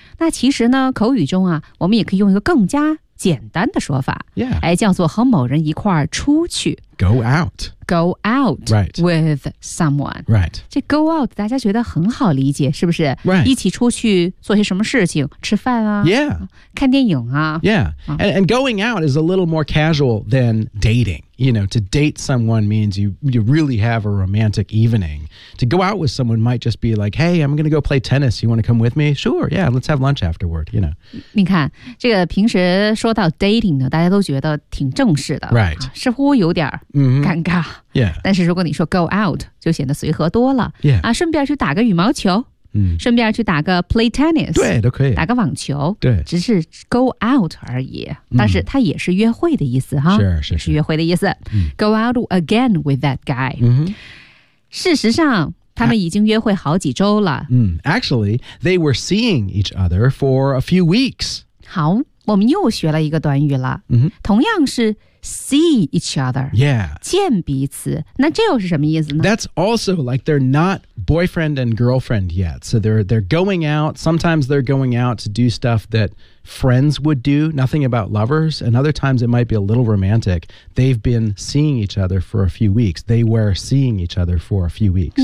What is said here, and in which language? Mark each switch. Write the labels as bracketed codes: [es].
[zh] 那其实呢,口语中啊,我们也可以用一个更加简单的说法、 [en] yeah. [zh] 哎、叫做和某人一块儿出去 [en] Go out、right. with someone、 right. [zh] 这 go out 大家觉得很好理解是不是、 [en] right. [zh] 一起出去做些什么事情吃饭啊、 [en] yeah. [zh] 看电影啊 [en] Yeah, and going out is a little more casual than dating You know, to date someone means you really have a romantic evening To go out with someone might just be like Hey, I'm going to go play tennis You want to come with me? Sure, yeah, let's have lunch afterward You know [zh] 你看这个平时说到 dating 呢大家都觉得挺正式的 [en] Right、 [zh] 啊、似乎有点尴尬、 mm-hmm. Yeah 但是如果你说 go out 就显得随和多了 [en] Yeah、 [zh] 啊、顺便去打个羽毛球嗯，顺便去打个 [en] play tennis [zh] 对都可以打个网球对只是 go out 而已、嗯、但是它也是约会的意思哈是约会的意思、嗯、 [en] go out again with that guy、嗯、 [zh] 事实上他们已经约会好几周了、 [en] Actually they were seeing each other for a few weeks [zh] 好我们又学了一个短语了、嗯、同样是 see each other [en] yeah [zh] 见彼此那这又是什么意思呢 [en] That's also like they're notboyfriend and girlfriend yet. So they're going out. Sometimes they're going out to do stuff that friends would do, nothing about lovers. And other times it might be a little romantic. They've been seeing each other for a few weeks. They were seeing each other for a few weeks.